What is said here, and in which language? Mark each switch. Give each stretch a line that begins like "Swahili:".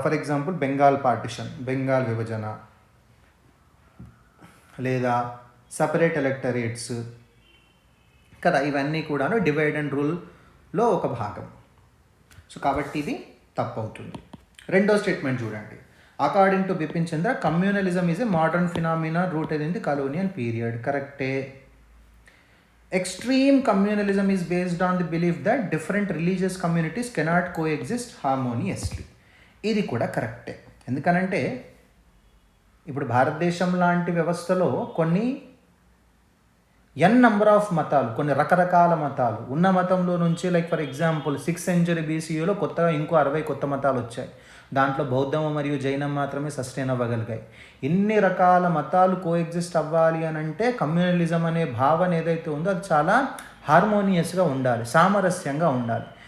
Telugu: For example Bengal partition, Bengal విభజన, లేదా separate electorates కదా, ఇవన్నీ కూడాను డివైడ్ అండ్ రూల్లో ఒక భాగం. సో కాబట్టి ఇది తప్పు అవుతుంది. రెండో స్టేట్మెంట్ చూడండి.
English: According to Bipin Chandra communalism is a modern phenomena rooted in the colonial period.
Telugu: కరెక్టే.
English: Extreme communalism is based on the belief that different religious communities cannot coexist harmoniously.
Telugu: ఇది కూడా కరెక్టే. ఎందుకనంటే ఇప్పుడు భారతదేశం లాంటి వ్యవస్థలో కొన్ని నంబర్ ఆఫ్ మతాలు, కొన్ని రకరకాల మతాలు ఉన్న మతంలో నుంచి
English: like for example
Telugu: 6th century BCEలో కొత్తగా ఇంకో 60 కొత్త మతాలు వచ్చాయి. దాంట్లో బౌద్ధం మరియు జైనం మాత్రమే సస్టైన్ అవ్వగలిగాయి. ఇన్ని రకాల మతాలు కోఎగ్జిస్ట్ అవ్వాలి అని అంటే కమ్యూనలిజం అనే భావన ఏదైతే ఉందో అది చాలా హార్మోనియస్గా ఉండాలి, సామరస్యంగా ఉండాలి.